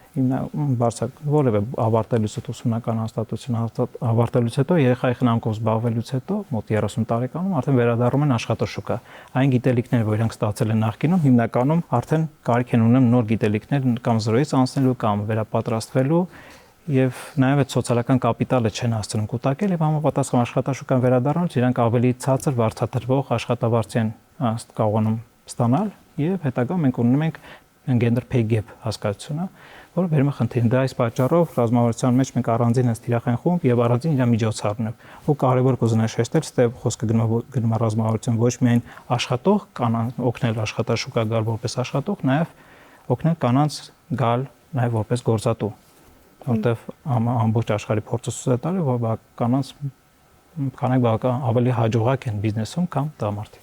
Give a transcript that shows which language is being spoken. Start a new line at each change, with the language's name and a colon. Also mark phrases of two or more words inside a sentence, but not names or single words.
Armenian: բարձր որևէ ավարտելուց հետո ուսումնական հաստատություն ավարտելուց հետո երեխայի խնամքով զբաղվելուց հետո մոտ 30 տարեկանում արդեն վերադառնում են աշխատաշուկա։ Այն գիտելիքները, որ իրանք ստացել են նախկինում, հիմնականում արդեն կարիք են ունեն նոր գիտելիքներ կամ զրոյից անցնելու կամ վերապատրաստվելու եւ նաեւ այդ սոցիալական կապիտալը չեն հասցնում կուտակել եւ համապատասխան աշխատաշուկան վերադառնալուց իրանք ավելի ցածր վարձատրվող աշխատավարձ են կարողանում ստանալ եւ հետագա մենք ունենում ենք
English: gender pay gap
Armenian: հասկացությունը, որը վերում է խնդրին։ Դա այս պատճառով ռազմավարության մեջ մենք առանձին հենց թիրախային խումբ եւ առանձին իր միջոցառն ու կարեւոր կուզենայի շեշտել, ստե խոսքը գնում է ռազմավարության ոչ միայն աշխատող կանանց օգնել աշխատաշուկա գալ որպես աշխատող, նաեւ օգնել կանանց գալ նաեւ որպես գործատու, որտեվ ամբողջ աշխարհի փորձը ցույց է տալի, որ կանանց կանայք բավական ավելի հաջողակ են բիզնեսում կամ տղամարդիկ։